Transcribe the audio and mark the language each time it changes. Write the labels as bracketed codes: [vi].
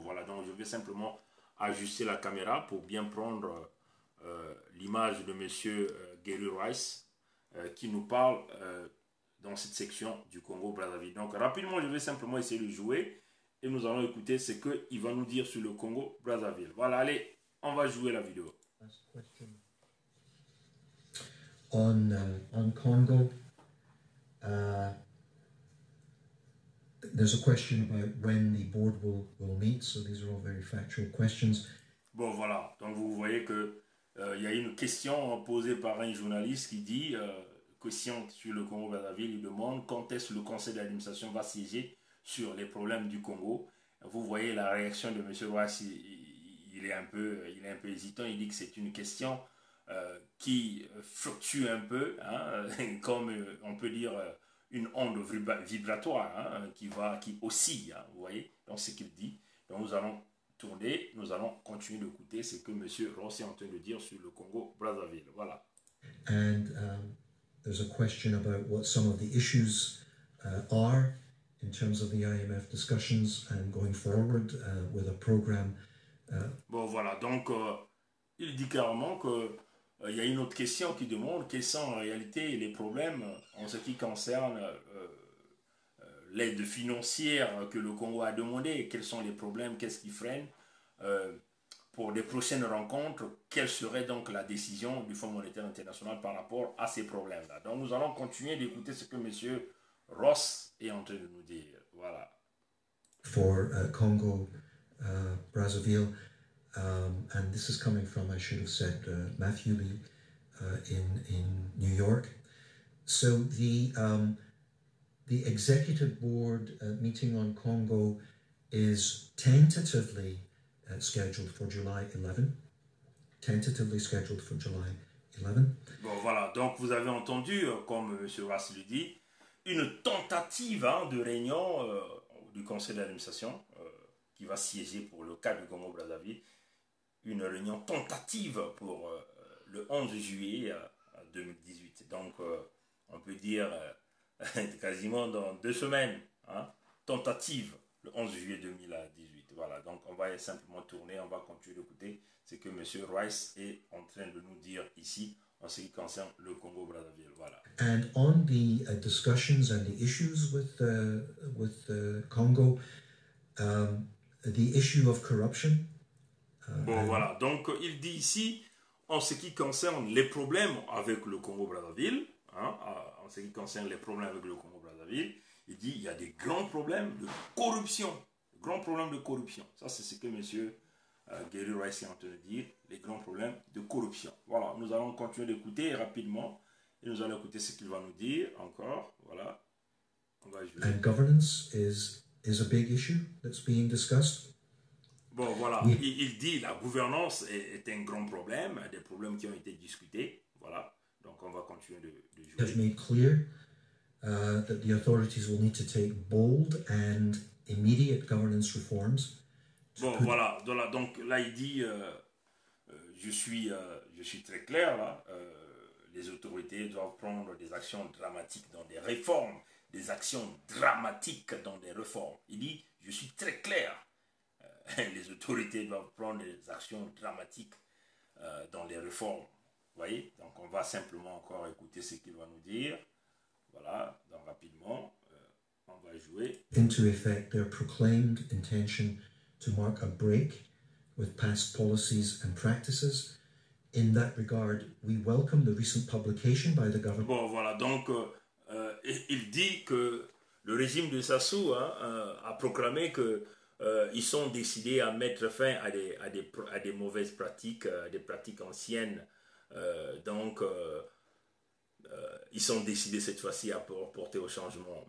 [fr] Voilà, donc je vais simplement ajuster la caméra pour bien prendre l'image de M. Gary Rice qui nous parle dans cette section du Congo-Brazzaville. Donc rapidement, je vais simplement essayer de jouer et nous allons écouter ce qu'il va nous dire sur le Congo-Brazzaville. Voilà, allez, on va jouer la vidéo. [en] On Congo, there's a question about when the board will meet, so these are all very factual questions. [fr] Bon, voilà, donc vous voyez que il y a une question posée par un journaliste qui dit, question sur le Congo-Brazzaville, il demande quand est-ce que le conseil d'administration va siéger sur les problèmes du Congo. Vous voyez la réaction de M. Roas, il est un peu hésitant, il dit que c'est une question qui fluctue un peu, hein, comme on peut dire une onde vibratoire hein, qui oscille, hein, vous voyez, donc c'est ce qu'il dit. Donc nous allons tourner, nous allons continuer d'écouter ce que M. Ross est en train de dire sur le Congo-Brazzaville. Voilà. [en] And there's a question about what some of the issues are in terms of the IMF discussions and going forward with a program. [fr] Bon, voilà, donc il dit carrément que il y a une autre question qui demande quels sont en réalité les problèmes en ce qui concerne l'aide financière que le Congo a demandé, quels sont les problèmes, qu'est-ce qui freine pour des prochaines rencontres, quelle serait donc la décision du Fonds monétaire international par rapport à ces problèmes-là. Donc nous allons continuer d'écouter ce que M. Ross est en train de nous dire. Voilà. [en] For Congo, Brazzaville, and this is coming from, I should have said, Matthew Lee in New York. So the executive board meeting on Congo is tentatively scheduled for July 11. Tentatively scheduled for July 11. [fr] Bon, voilà. Donc, vous avez entendu, comme M. Ross le dit, une tentative hein, de réunion du conseil d'administration qui va siéger pour le cas du Congo-Brazzaville. Une réunion tentative pour le 11 juillet 2018. Donc, on peut dire quasiment dans 2 semaines, hein, tentative, le 11 juillet 2018. Voilà, donc on va simplement tourner, on va continuer d'écouter ce que M. Rice est en train de nous dire ici en ce qui concerne le Congo-Brazzaville. Voilà. [en] And on the discussions and the issues with Congo, the issue of corruption. [fr] Bon, voilà, donc il dit ici, en ce qui concerne les problèmes avec le Congo-Brazzaville, hein, en ce qui concerne les problèmes avec le Congo-Brazzaville, il dit il y a des grands problèmes de corruption. Grands problèmes de corruption. Ça, c'est ce que M. Gary Rice est en train de dire, les grands problèmes de corruption. Voilà, nous allons continuer d'écouter rapidement et nous allons écouter ce qu'il va nous dire encore. Voilà. On va jouer. [en] And governance is a big issue that's being discussed. [fr] Bon, voilà, oui. Il dit la gouvernance est un grand problème, des problèmes qui ont été discutés. Voilà, donc on va continuer de jouer. [en] Have made clear that the authorities will need to take bold and immediate governance reforms. [fr] Bon, voilà, donc là il dit, je suis très clair là, les autorités doivent prendre des actions dramatiques dans des réformes, des actions dramatiques dans des réformes. Il dit, je suis très clair. Les autorités doivent prendre des actions dramatiques dans les réformes. Vous voyez? Donc on va simplement encore écouter ce qu'il va nous dire. Voilà, donc rapidement, on va jouer. [en] Into effect their proclaimed intention to mark a break with past policies and practices. In that regard, we welcome the recent publication by the government. [fr] Bon, voilà, donc il dit que le régime de Sassou a proclamé que ils sont décidés à mettre fin à des mauvaises pratiques, des pratiques anciennes. Donc, ils sont décidés cette fois-ci à porter au changement.